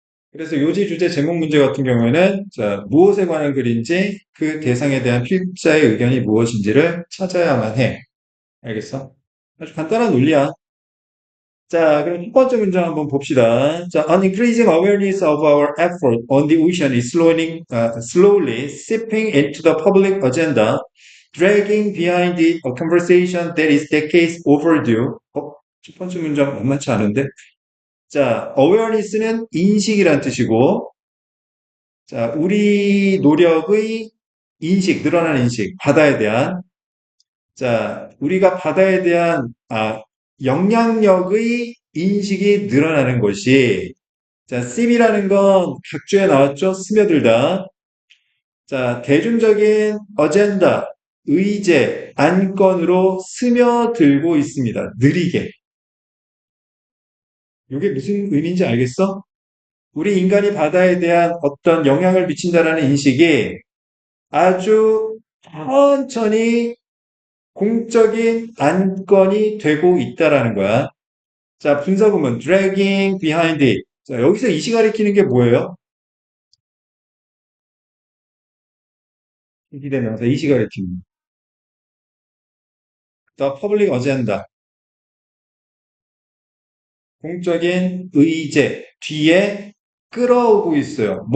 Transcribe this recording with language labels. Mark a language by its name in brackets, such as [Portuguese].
[Korean] 그래서 요지 주제 제목 문제 같은 경우에는, 자, 무엇에 관한 글인지 그 대상에 대한 필자의 의견이 무엇인지를 찾아야만 해. 알겠어? 아주 간단한 논리야. 자, 그럼 첫 번째 문장 한번 봅시다. [English] 자, an increasing awareness of our effort on the ocean is slowly seeping into the public agenda, dragging behind it a conversation that is decades overdue. [Korean] 첫 번째 문장 만만치 않은데? 자, awareness는 인식이란 뜻이고, 자, 우리 노력의 인식, 늘어나는 인식, 바다에 대한, 자, 우리가 바다에 대한, 영향력의 인식이 늘어나는 것이, 자, 씀이라는 건 각주에 나왔죠? 스며들다. 자, 대중적인 어젠다, 의제, 안건으로 스며들고 있습니다. 느리게. 이게 무슨 의미인지 알겠어? 우리 인간이 바다에 대한 어떤 영향을 미친다라는 인식이 아주 천천히 공적인 안건이 되고 있다라는 거야. 자, 분사구문 [English] dragging behind it. [Korean] 자, 여기서 이시 가리키는 게 뭐예요? 비대명사 이시 가리키는. [English] The public agenda. [Korean] 공적인 의제 뒤에 끌어오고 있어요.